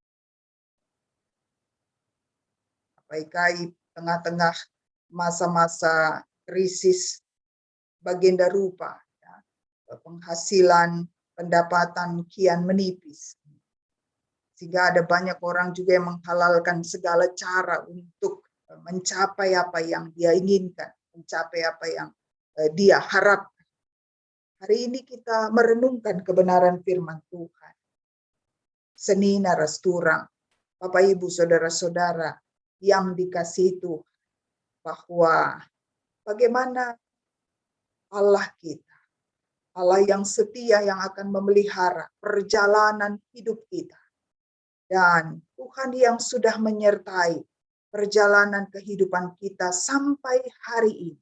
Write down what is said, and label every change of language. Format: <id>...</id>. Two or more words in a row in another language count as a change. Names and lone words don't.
<id>Apakah tengah-tengah masa-masa krisis</id> <btx>bagenda rupa,</btx> <id>ya, penghasilan pendapatan kian menipis. Sehingga ada banyak orang juga yang menghalalkan segala cara untuk mencapai apa yang dia inginkan, mencapai apa yang dia harapkan. Hari ini kita merenungkan kebenaran firman Tuhan.</id> <btx>Senina resturang,</btx> <id>Bapak Ibu Saudara-saudara yang dikasihi Tuhan, bahwa bagaimana Allah kita, Allah yang setia yang akan memelihara perjalanan hidup kita. Dan Tuhan yang sudah menyertai perjalanan kehidupan kita sampai hari ini.</id>